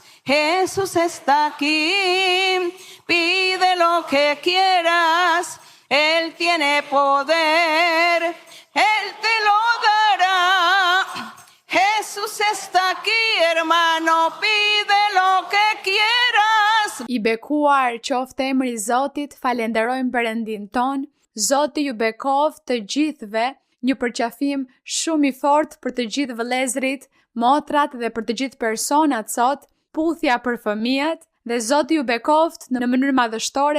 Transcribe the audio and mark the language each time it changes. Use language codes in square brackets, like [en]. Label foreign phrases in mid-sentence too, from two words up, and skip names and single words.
[es] Jesús está aquí, pide lo que quieras, Él tiene poder, Él te lo dará. Jesús está aquí, hermano, pide lo que quieras. [sq] I bekuar qoftë emri i Zotit, falenderojmë Perëndin ton. Zoti ju bekoft të gjithëve, një përqafim shumë i fortë për të gjithë vëllezërit, motrat dhe për të gjithë personat sot. Puthja për fëmijët dhe Zoti ju bekoft në mënyrë madhështore.